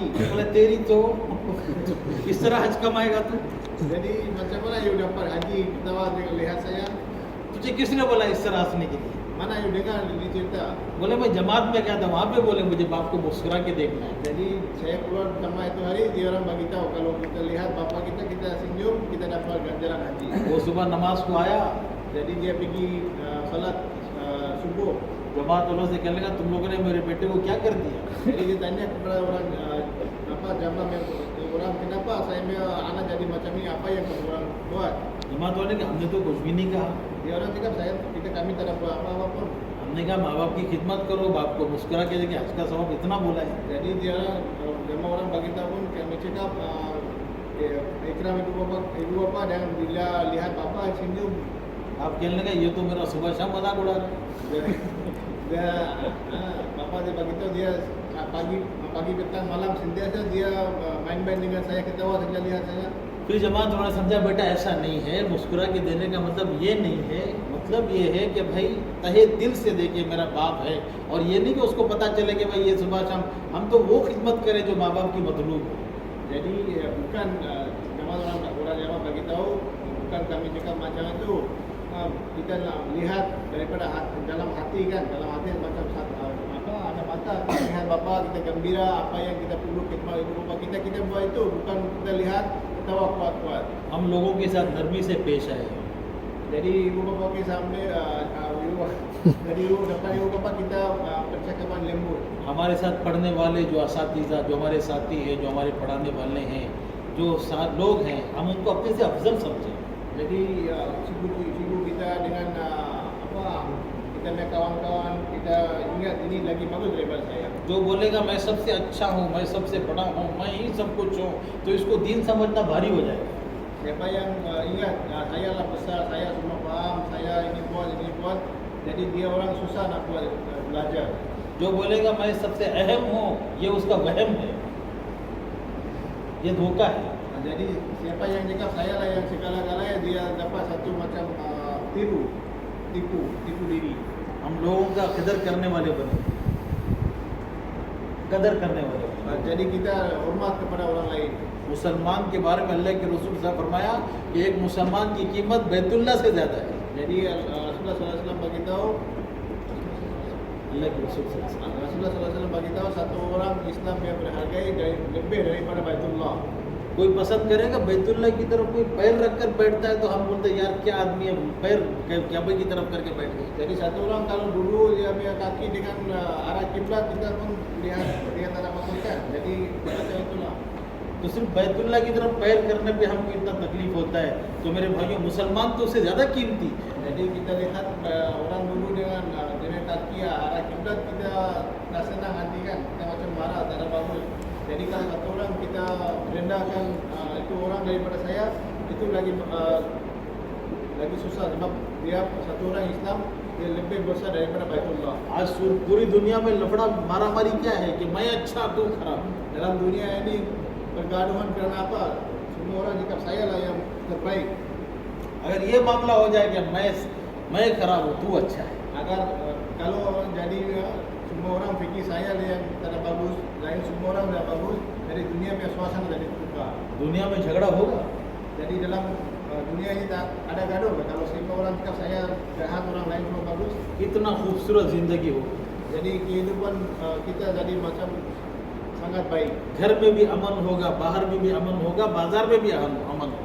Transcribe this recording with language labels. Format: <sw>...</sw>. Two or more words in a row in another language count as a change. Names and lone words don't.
<hi>बोले तेरी तो इस तरह हज कमाएगा तू?</hi> <ms>Jadi macam mana you dapat haji ketawa dengan lihat saya?</ms> <hi>तुझे किसने बोला इस तरह हंसने के लिए?</hi> <ms>Mana you dengar ini cerita?</ms> <hi>बोले मैं जमात में गया था, वहाँ पे बोले मुझे बाप को मुस्कुरा के देखना है।</hi> <ms>Jadi saya keluar sama itu hari dia orang bagi tahu kalau kita lihat bapa kita senyum kita dapat ganjaran haji.</ms> <hi>वो सुबह नमाज को आया,</hi> <ms>Jadi dia pergi salat subuh.</ms> <hi>जमात वालों से कहने लगा तुम लोगों ने मेरे बेटे को क्या कर दिया?</hi> <ms>Jadi dia tanya kepada orang jamaah orang kenapa saya punya anak jadi macam ni, apa yang kamu orang buat?</ms> <hi>जमात वाले ने हमने तो कुछ भी नहीं कहा,</hi> <ms>Dia orang cakap kami tak ada buat apa-apa pun.</ms> <hi>हमने हमने कहा माँ बाप की खिदमत करो, बाप को मुस्कुरा के देखिए, आज का सबब इतना बोला है।</hi> <ms>Jadi dia lima orang bagi tahu kami cakap ikram ibu bapa dan bila lihat bapa senyum.</ms> <hi>आप कहने लगे ये तो मेरा सुबह शाम मजाक उड़ा रहा है।</hi> <ms>Dia bapa dia bagi tahu dia pagi petang malam sentiasa dia main-main dengan saya, ketawa saja lihat saya.</ms> <hi>फिर जमात उन्होंने समझा बेटा ऐसा नहीं है, मुस्कुरा के देने का मतलब ये नहीं है, मतलब ये है कि भाई तहे दिल से देखे मेरा बाप है, और ये नहीं कि उसको पता चले कि भाई ये सुबह शाम, हम तो वो खिदमत करें जो माँ बाप की मतलूब है।</hi> <ms>Jadi bukan orang Jawa bagi tahu, bukan kami cakap macam itu. Kita nak lihat daripada dalam hati kan, dalam hati macam apa ada mata kita lihat bapa kita gembira, apa yang kita perlu khidmat ibu bapa kita buat itu, bukan kita lihat ketawa kuat-kuat.</ms> <hi>हम लोगों के साथ नरमी से पेश आए।</hi> <ms>Jadi ibu bapa ke सामने dari depan ibu bapa kita percakapan lembut.</ms> <hi>हमारे साथ पढ़ने वाले जो असातिज़ा, जो हमारे साथी हैं, जो हमारे पढ़ाने वाले हैं, जो साथ लोग हैं, हम उनको अपने से अफजल समझें।</hi> <ms>Jadi ibu kita dengan kita punya kawan-kawan, kita ingat ini lagi bagus daripada saya.</ms> <hi>जो बोलेगा मैं सबसे अच्छा हूँ, मैं सबसे बड़ा हूँ, मैं ही सब कुछ हूँ, तो इसको दीन समझना भारी हो जाएगा।</hi> <ms>Siapa yang ingat saya lah besar, saya semua faham, saya ini buat, jadi dia orang susah nak buat belajar.</ms> <hi>जो बोलेगा मैं सबसे अहम हूँ, ये उसका वहम है, ये धोखा है।</hi> <ms>Jadi siapa yang cakap saya lah yang segala-galanya, dia dapat satu macam tipu diri.</ms> <hi>हम लोगों का कदर करने वाले बने, कदर करने वाले बने।</hi> <ms>Jadi kita hormat kepada orang lain.</ms> <hi>मुसलमान के बारे में अल्लाह के रसूल साहब फरमाया कि एक मुसलमान की कीमत बैतुल्लाह से ज़्यादा है।</hi> <ms>Jadi Rasulullah SAW bagi tahu,</ms> <hi>अल्लाह के रसूल</hi> <ar>صلى الله عليه وسلم.</ar> <ms>Rasulullah SAW bagi tahu satu orang Islam yang berhargai lebih daripada Baitullah.</ms> <hi>कोई पसंद करेगा बैतुल्लाह की तरफ कोई पैर रखकर बैठता है, तो हम बोलते हैं यार क्या आदमी है, पैर काबे की तरफ करके बैठ गए।</hi> <ms>Jadi satu orang kalau dulu dia punya kaki dengan arah kiblat, kita pun lihat ada maksudkan. Jadi macam itulah.</ms> <hi>तो सिर्फ बैतुल्लाह की तरफ पैर करने पे हमको इतना तकलीफ होता है, तो मेरे भाइयों मुसलमान तो उससे ज़्यादा कीमती।</hi> <ms>Jadi kita lihat orang dulu dengan kaki arah kiblat, kita tak senang hati kan, kita macam marah, tak ada bagus. Jadi kalau satu orang kita rendahkan itu orang daripada saya, itu lagi susah sebab dia satu orang Islam dia lebih besar daripada Baitullah.</ms> <hi>आज पूरी दुनिया में लफड़ा मारामारी क्या है कि मैं अच्छा तू खराब।</hi> <ms>Dalam dunia ini pergaduhan kerana apa? Semua orang cakap saya lah yang terbaik.</ms> <hi>अगर ये मामला हो जाए कि मैं खराब हूँ तू अच्छा है,</hi> <ms>Agar kalau jadi semua orang fikir saya lah yang tak ada bagus, lain semua orang dah bagus, dari dunia punya suasana jadi tukar.</ms> <hi>दुनिया में झगड़ा होगा।</hi> <ms>Jadi dalam dunia ini tak ada gaduh. Kalau semua orang cakap saya jahat, orang lain semua bagus,</ms> <hi>कितना खूबसूरत जिंदगी हो।</hi> <ms>jadi kehidupan kita jadi macam sangat baik.</ms> <hi>घर में भी अमन होगा, बाहर में भी अमन होगा, बाजार में भी अमन होगा।</hi>